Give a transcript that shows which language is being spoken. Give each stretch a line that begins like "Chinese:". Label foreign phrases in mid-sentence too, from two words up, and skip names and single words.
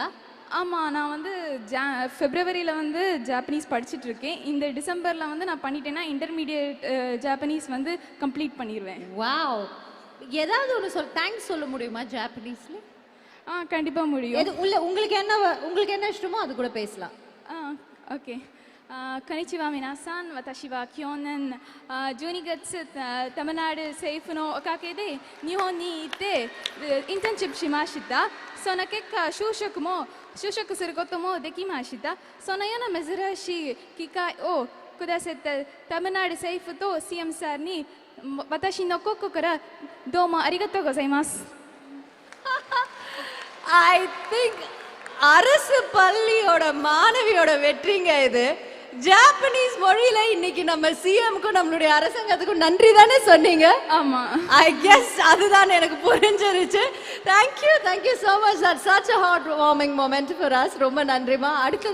Tamil: ஆமாம், நான் ஃபெப்ரவரியில் ஜாப்பனீஸ் படிச்சுட்ருக்கேன். இந்த டிசம்பரில் நான் பண்ணிட்டேன்னா
English: intermediate Japanese complete
Tamil: பண்ணிடுவேன். வாவ். ஏதாவது ஒன்று தேங்க்ஸ் சொல்ல முடியுமா ஜாப்பனீஸ்ல? கண்டிப்பாக முடியும். உங்களுக்கு என்ன இஷ்டமோ அது கூட பேசலாம். ஓகே.
Japanese: こんにちは皆さん。私は去年12月タミナル政府のおかげで日本に行ってインターンシップしました。その結果就職することもできました。そのような珍しい機会をくださったタミナル政府と CM さんに私の心からどうもありがとうございます。
English: I think
Tamil: அரசு பள்ளியோட மாணவியோட வெற்றிங்க இது. ஜாப்பனீஸ் மொழியில இன்னைக்கு நம்ம சிஎம்க்கும் நம்மளுடைய அரசாங்கத்துக்கும் நன்றி தானே சொன்னீங்க? ஆமா.
English: I guess
Tamil: அதுதான் எனக்கு புரிஞ்சிருச்சு.
English: thank you so much. That's such a heartwarming moment for us.
Tamil: ரொம்ப நன்றிமா. அடுத்ததா